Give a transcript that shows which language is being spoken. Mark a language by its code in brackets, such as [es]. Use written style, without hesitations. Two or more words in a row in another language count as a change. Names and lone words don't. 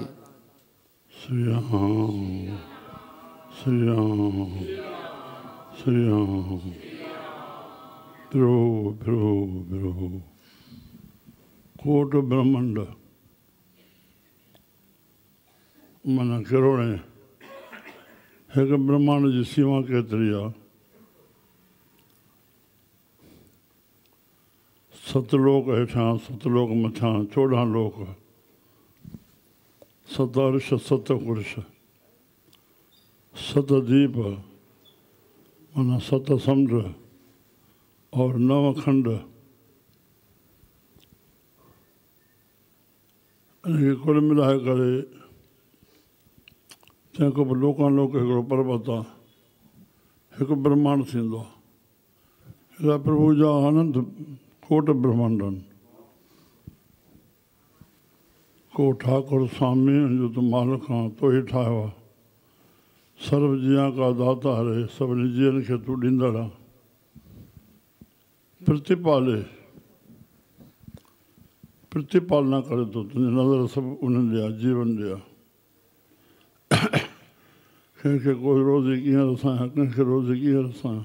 [sd] श्री राम श्री राम श्री राम। प्रभु प्रभु प्रभु। कोट ब्रह्मांड माना करोड़े एक ब्रह्मांड जी सीमा केतरी आहे। सतलोक हेठां सतलोक मथां 14 लोक, सत अर्श सत पुरुष, सत दीप माना सत समुद्र और 9 खंड। इनखे कुल मिलाए करे तंहिंखां पोइ लोकालोक हिकिड़ो पर्वत आहे, हिकु ब्रह्मांड थींदो आहे। अहिड़ा प्रभु जा अनंत कोट ब्रह्मांड आहिनि। को ठाकुर स्वामी जो तूं मालिक आहे, तो ई ठाहियो आहे। [hi] सर्व जिया का दाता रे, [sd] सभिनी जीअनि खे तूं ॾींदड़ आहे। प्रतिपाले प्रतिपालना करे थो, तुंहिंजी नज़र सभु उन्हनि ॾे आहे, जीवन ॾे आहे। कंहिंखे कोई रोज़ी कीअं रसायां, कंहिंखे रोज़ी कीअं रसायां।